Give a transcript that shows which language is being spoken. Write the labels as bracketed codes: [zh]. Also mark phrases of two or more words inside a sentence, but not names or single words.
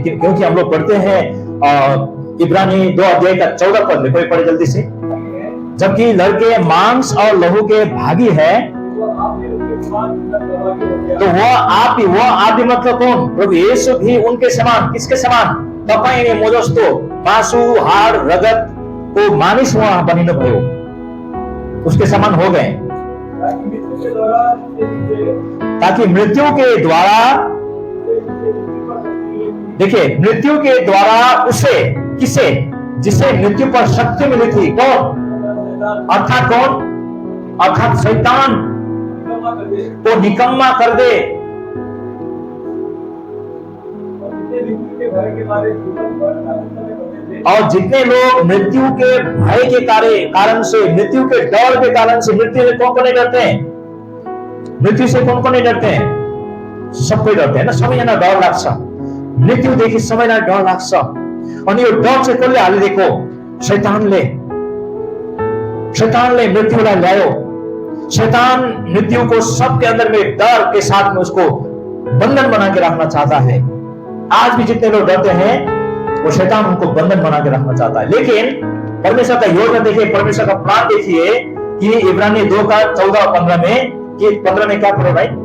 [hi] क्योंकि हम लोग पढ़ते हैं इब्रानी 2 अध्याय का 14 पद में, कोई पढ़े जल्दी से। जबकि लड़के मांस और लहू के भागी है, तो वो आप भी मतलब कौन? प्रभु यीशु भी उनके समान। किसके समान? [ne] तपाईं ने मोजस्तो मासु हाड़ रगत को मानिस हुआ बनिनु भयो, [hi] उसके समान हो गए, ताकि मृत्यु के द्वारा, देखिए मृत्यु के द्वारा उसे, किसे? जिसे मृत्यु पर शक्ति मिली थी। कौन? अर्थात कौन? अर्थात शैतान को निकम्मा कर दे। और जितने लोग मृत्यु के भय के कारण से, मृत्यु के डर के कारण से, मृत्यु से कौन नहीं डरते हैं? मृत्यु से कौन नहीं डरते हैं? सब कोई डरते हैं ना, [ne] समय ना डर लाग्छ मृत्यु देखि सबैलाई डर लाग्छ। अनि यो डर चाहिँ कसले हाले? देखो शैतानले मृत्युलाई ल्यायो। [hi] शैतान मृत्यु को सबके अंदर में डर के साथ में उसको बंधन बना के रखना चाहता है। आज भी जितने लोग डरते हैं वो शैतान उनको बंधन बना के रखना चाहता है। लेकिन परमेश्वर का योजना देखिए, परमेश्वर का प्लान देखिए कि इब्रानी 2 का 14 और 15 में, कि 15 में क्या पढ़े भाई?